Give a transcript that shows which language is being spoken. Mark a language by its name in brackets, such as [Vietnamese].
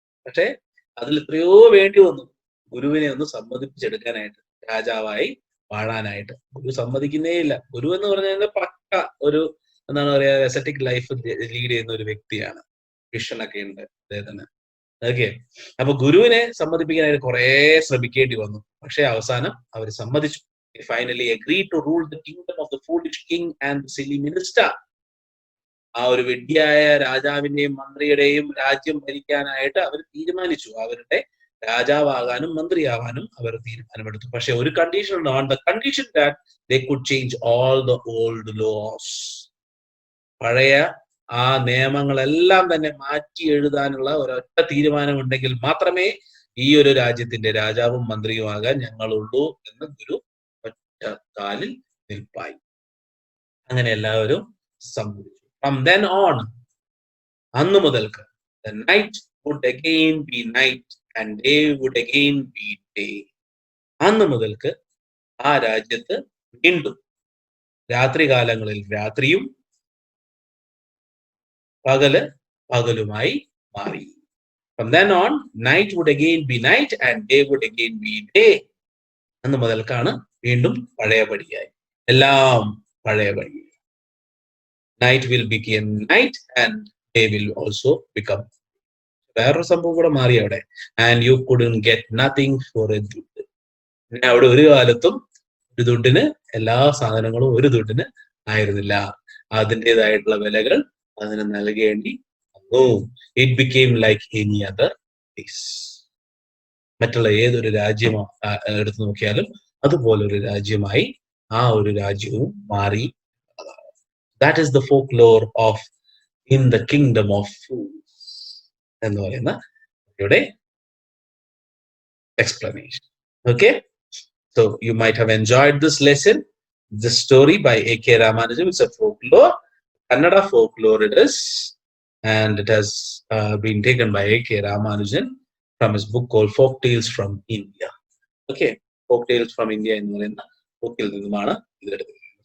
[Malayalam] പക്ഷെ അതിൽ എത്രയോ വേണ്ടി വന്നു ഗുരുവിനെ ഒന്ന് സമ്മതിപ്പിച്ചെടുക്കാനായിട്ട്, രാജാവായി വാഴാനായിട്ട്. ഗുരു സമ്മതിക്കുന്നേ ഇല്ല. ഗുരു എന്ന് പറഞ്ഞാൽ പക്ക ഒരു എന്താണ് പറയാ, എസറ്റിക് ലൈഫ് ലീഡ് ചെയ്യുന്ന ഒരു വ്യക്തിയാണ്. വിഷനൊക്കെ ഉണ്ട് അദ്ദേഹത്തിന്. ഓക്കെ, അപ്പൊ ഗുരുവിനെ സമ്മതിപ്പിക്കാനായിട്ട് കുറെ ശ്രമിക്കേണ്ടി വന്നു. പക്ഷെ അവസാനം അവർ സമ്മതിച്ചു. [English] Finally agreed to rule the kingdom of the foolish king and the silly minister. [Malayalam] ആ ഒരു വിഡ്ഢിയായ രാജാവിന്റെയും മന്ത്രിയുടെയും രാജ്യം ഭരിക്കാനായിട്ട് അവർ തീരുമാനിച്ചു. അവരുടെ രാജാവാകാനും മന്ത്രിയാവാനും അവർ തീരുമാനമെടുത്തു. പക്ഷെ ഒരു കണ്ടീഷൻ ഉണ്ട്, [English] On the condition that they could change all the old laws. [Malayalam] പഴയ ആ നിയമങ്ങളെല്ലാം തന്നെ മാറ്റി എഴുതാനുള്ള ഒരൊറ്റ തീരുമാനമുണ്ടെങ്കിൽ മാത്രമേ ഈ ഒരു രാജ്യത്തിന്റെ രാജാവും മന്ത്രിയുമാകാൻ ഞങ്ങളുള്ളൂ എന്ന് ഗുരു ഒറ്റ കാലിൽ നിൽപ്പായി. അങ്ങനെ എല്ലാവരും സമ്മതിച്ചു. [English] From then on, [Malayalam] അന്ന് മുതൽക്ക് [English] the night would again be night and day would again be day. [Malayalam] അന്ന് മുതൽക്ക് ആ രാജ്യത്ത് വീണ്ടും രാത്രി കാലങ്ങളിൽ രാത്രിയും പകലുമായി മാറി. [English] From then on, night would again be night and day would again be day. [Malayalam] അന്ന് മുതൽക്കാണ് വീണ്ടും പഴയപടിയായി, എല്ലാം പഴയപടി. [English] Night will become night and day will also become. [Malayalam] വേറൊരു സംഭവം കൂടെ മാറി അവിടെ. [English] And you couldn't get nothing for a dud. [Malayalam] പിന്നെ അവിടെ ഒരു കാലത്തും ഒരു ദുഡിന് എല്ലാ സാധനങ്ങളും ഒരു ദുഡിന് ആയിരുന്നില്ല. അതിൻ്റെതായിട്ടുള്ള വിലകൾ അതിന് നൽകേണ്ടി വന്നു. [English] It became like any other place. [Malayalam] മറ്റുള്ള ഏതൊരു രാജ്യം എടുത്തു നോക്കിയാലും അതുപോലെ ഒരു രാജ്യമായി ആ ഒരു രാജ്യവും മാറി. [English] That is the folklore of in the kingdom of fools [Malayalam] എന്ന് പറയുന്ന ഇവിടെ [English] explanation. Okay, so you might have enjoyed this lesson, this story by A.K. Ramanujan. It's a folklore, Kannada folklore it is, and it has been taken by A.K. Ramanujan from his book called Folk Tales from India. [Malayalam] Okay, Folk Tales from India എന്ന് പറയുന്ന ബുക്കിൽ നിന്നുമാണ് ഇത് എടുത്തത്.